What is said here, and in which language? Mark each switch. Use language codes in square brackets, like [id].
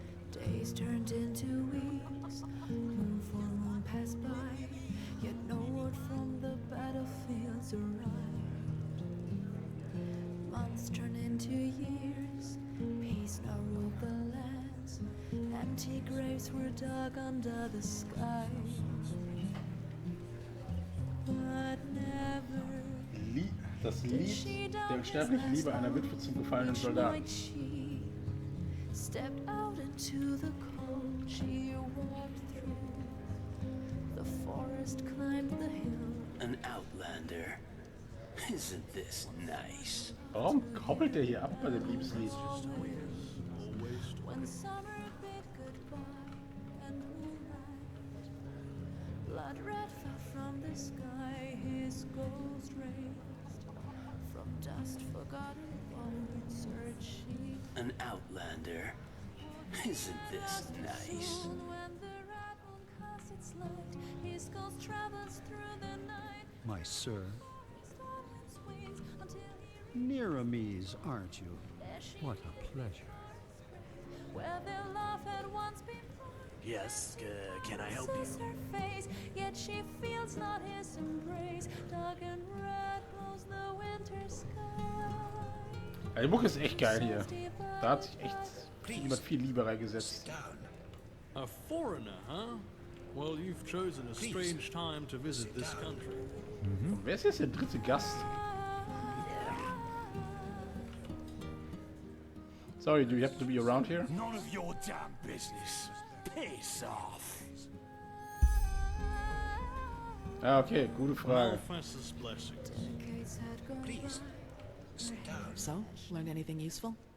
[en] Days turned into weeks, moon for moon passed by, yet no word from the battlefields arrived. Months turned into years, peace now ruled the lands, empty graves were dug under the sky. But never [de] Das Lied der unsterblichen Liebe einer Witwe zum gefallenen Soldaten. [en] Stepped out into the cold, she walked through the forest, climbed the hill. An outlander. Isn't this nice? [de] Warum koppelt der hier ab bei dem Liebeslied? [en] When summer bid goodbye and moonlight, blood red fell from the sky, his ghost raised from dust forgotten bones, searched she. An outlander. Isn't this nice? When the red moon casts its light, his ghost travels through the night. My sir. Nearames, aren't you? What a pleasure. Where their love had once been born, Yes, can I help Kisses you? her face, yet she feels not his embrace. Dark and red glows the winter sky. [de] Die Mucke ist echt geil hier. Da hat sich echt jemand viel Liebe reingesetzt. [en] A foreigner, huh? Well, you've chosen a strange time to visit this country. [de] Und wer ist jetzt der dritte Gast? [en] Sorry, do you have to be around here? None of your damn business. Piss off. [de] Ah, okay, gute Frage. [en] Professor's blessings. Please. So, learned anything useful?